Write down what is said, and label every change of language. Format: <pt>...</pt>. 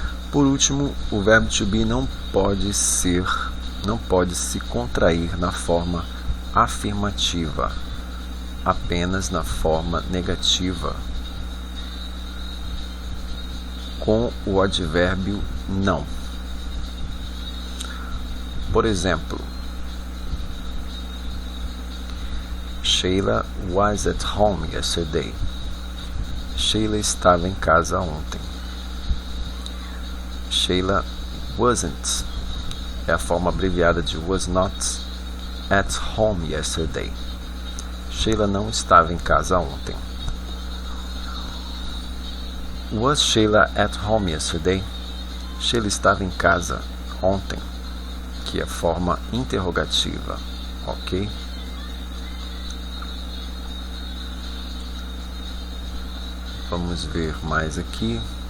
<pt>Por último, o verbo to be não pode se contrair na forma afirmativa, apenas na forma negativa, com o advérbio não. Por exemplo,</pt> <en>Sheila was at home yesterday.</en> <pt>Sheila estava em casa ontem.</pt> <en>Sheila wasn't</en> <pt>é a forma abreviada de</pt> <en>was not at home yesterday.</en> <pt>Sheila não estava em casa ontem.</pt> <en>Was Sheila at home yesterday?</en> <pt>Sheila estava em casa ontem, que é a forma interrogativa, ok? Vamos ver mais aqui.</pt>